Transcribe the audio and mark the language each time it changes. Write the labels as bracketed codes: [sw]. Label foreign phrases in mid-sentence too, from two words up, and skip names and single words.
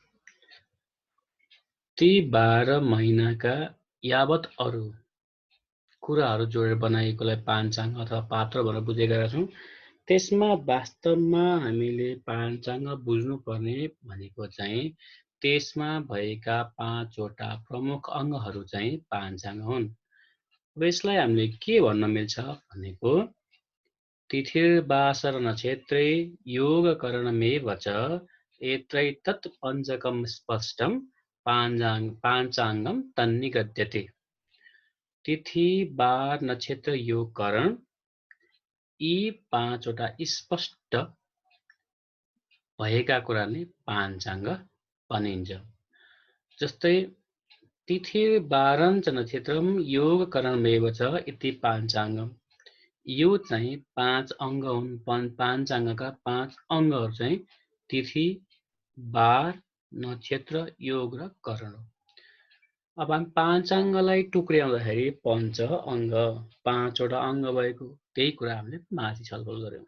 [ne] ती 12 महिनाका यावत अरु कुराहरू जोडेर बनाइएकोलाई पाञ्चाङ्ग अथवा पात्र भनेर बुझेका छौं। त्यसमा वास्तवमा हामीले पाञ्चाङ्ग बुझ्नुपर्ने भनेको चाहिँ त्यसमा भएका 5 वटा प्रमुख अङ्गहरू चाहिँ पाञ्चाङ्ग हुन्। अब यसलाई हामीले के भन्न मिल्छ भनेको [sa] तिथिर्वासर नक्षत्रे योगकरणमेव च एत्रैतत् पञ्चकं स्पष्टं पाञ्चाङ्गं तन्निगद्यते। [ne] तिथि, वार, नक्षत्र, योग, करण यी 5 वटा स्पष्ट भएका कुराले पाञ्चाङ्ग भनिन्छ। [sa] जस्तै तिथि वारं च नक्षत्रम योग करणमेव च इति पाञ्चाङ्गम। [ne] यो चाहिँ 5 अङ्ग हुन्। पाञ्चाङ्गका 5 अङ्गहरू चाहिँ तिथि, वार, नक्षत्र, योग र करण हो। अब हामी पाञ्चाङ्गलाई टुक्र्याउँदाखेरि पञ्च अङ्ग, 5 वटा अङ्ग भएको त्यही कुरा हामीले माथि छलफल गर्यौं।